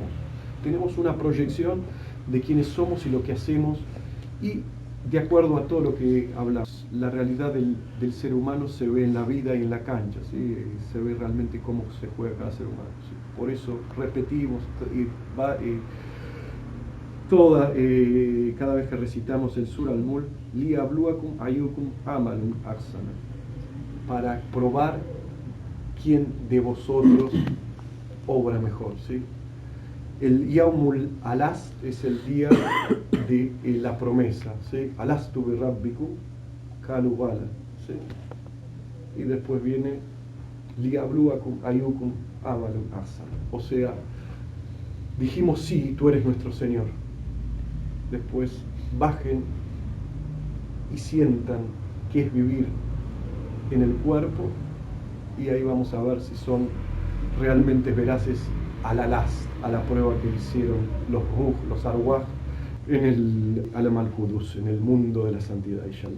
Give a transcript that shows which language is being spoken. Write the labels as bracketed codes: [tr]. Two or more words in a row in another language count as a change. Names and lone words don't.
[es] Tenemos una proyección de quiénes somos y lo que hacemos, y de acuerdo a todo lo que hablamos, la realidad del ser humano se ve en la vida y en la cancha, ¿sí? Se ve realmente cómo se juega cada ser humano, ¿sí? Por eso repetimos, cada vez que recitamos el Sur al-Mulk, [ar] ليبلوكم أيكم عمل أحسن, [es] para probar quién de vosotros obra mejor, ¿sí? El Yaumul Alast es el día de la promesa, ¿sí? [ar] ألست بربكم قالوا بلى, [es] ¿sí? Y después viene [ar] ليبلوكم أيكم عمل أحسن, [es] o sea, dijimos sí, tú eres nuestro Señor. Después bajen y sientan qué es vivir en el cuerpo, y ahí vamos a ver si son realmente veraces a la last, a la prueba que hicieron los ruh, los arwah, en el [ar] عالم القدس, [es] en el mundo de la santidad, inshallah.